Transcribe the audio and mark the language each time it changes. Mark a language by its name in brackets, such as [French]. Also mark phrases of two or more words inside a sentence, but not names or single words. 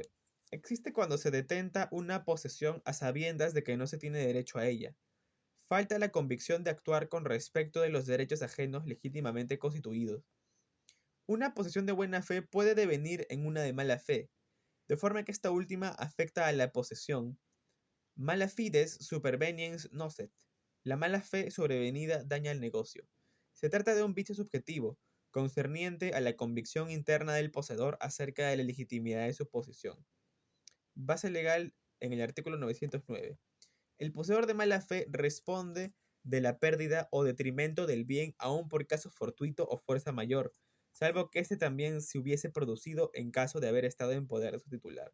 [Spanish] Existe cuando se detenta una posesión a sabiendas de que no se tiene derecho a ella. Falta la convicción de actuar con respecto de los derechos ajenos legítimamente constituidos. Una posesión de buena fe puede devenir en una de mala fe, de forma que esta última afecta a la posesión. [Latin] Mala fides superveniens nocet. [Spanish] La mala fe sobrevenida daña el negocio. Se trata de un vicio subjetivo, concerniente a la convicción interna del poseedor acerca de la legitimidad de su posición. Base legal en el artículo 909. El poseedor de mala fe responde de la pérdida o detrimento del bien aun por caso fortuito o fuerza mayor, salvo que éste también se hubiese producido en caso de haber estado en poder de su titular.